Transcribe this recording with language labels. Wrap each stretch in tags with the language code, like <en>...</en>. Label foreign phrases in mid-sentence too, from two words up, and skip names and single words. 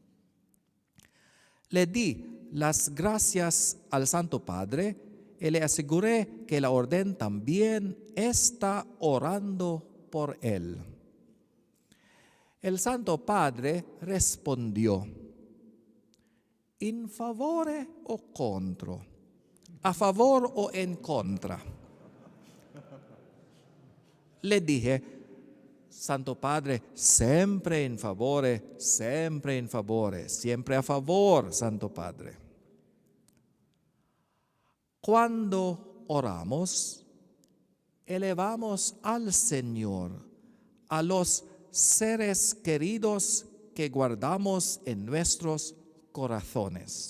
<es>Le di las gracias al Santo Padre y le aseguré que la orden también está orando por él. El Santo Padre respondió:</es> <it>¿in favore o contro?</it> <es>¿A favor o en contra? Le dije: Santo Padre, siempre</es> <it>in favore,</it> <es>siempre a favor, Santo Padre. Cuando oramos, elevamos al Señor a los seres queridos que guardamos en nuestros corazones.</es>